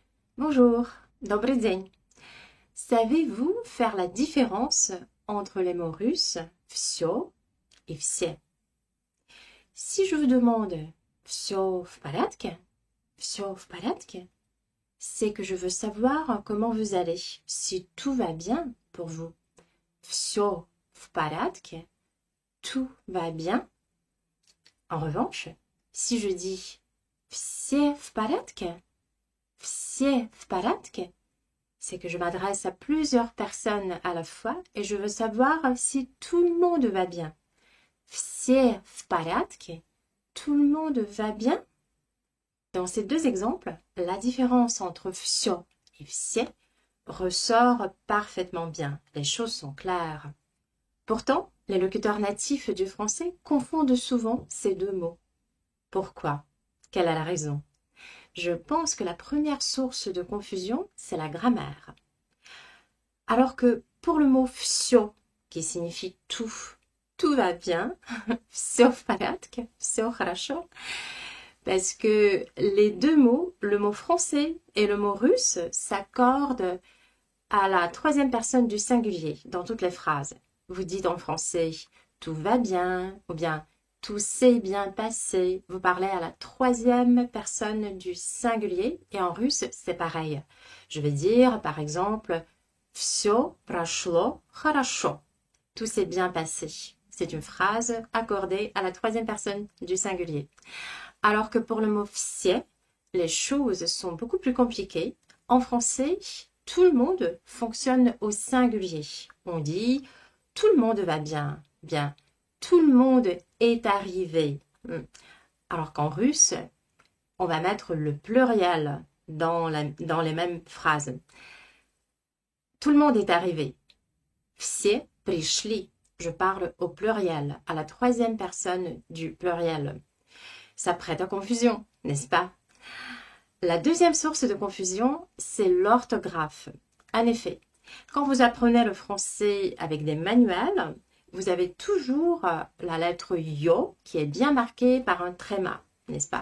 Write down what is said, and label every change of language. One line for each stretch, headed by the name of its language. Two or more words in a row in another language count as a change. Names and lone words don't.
French: Bonjour,
Russian: добрый день.
French: Savez-vous faire la différence entre les mots russes всё et все? Si je vous demande
Russian: всё в порядке, всё в порядке,
French: c'est que je veux savoir comment vous allez, si tout va bien pour vous.
Russian: Всё в порядке,
French: tout va bien. En revanche, si je dis
Russian: все в порядке, все в порядке,
French: c'est que je m'adresse à plusieurs personnes à la fois et je veux savoir si tout le monde va bien.
Russian: Все в порядке,
French: tout le monde va bien. Dans ces deux exemples, la différence entre всё et все ressort parfaitement bien. Les choses sont claires. Pourtant, les locuteurs natifs du français confondent souvent ces deux mots. Pourquoi? Quelle est la raison? Je pense que la première source de confusion, c'est la grammaire. Alors que pour le mot всё, qui signifie tout, tout va bien,
Russian: всё в порядке, всё хорошо,
French: parce que les deux mots, le mot français et le mot russe, s'accordent à la troisième personne du singulier dans toutes les phrases. Vous dites en français tout va bien ou bien tout s'est bien passé. Vous parlez à la troisième personne du singulier et en russe, c'est pareil. Je vais dire par exemple
Russian: всё прошло хорошо.
French: Tout s'est bien passé. C'est une phrase accordée à la troisième personne du singulier. Alors que pour le mot все, les choses sont beaucoup plus compliquées. En français, tout le monde fonctionne au singulier. On dit tout le monde va bien, bien. Tout le monde est arrivé. Alors qu'en russe, on va mettre le pluriel dans les mêmes phrases. Tout le monde est arrivé.
Russian: Все пришли.
French: Je parle au pluriel, à la troisième personne du pluriel. Ça prête à confusion, n'est-ce pas? La deuxième source de confusion, c'est l'orthographe. En effet, quand vous apprenez le français avec des manuels, vous avez toujours la lettre yo qui est bien marquée par un tréma, n'est-ce pas?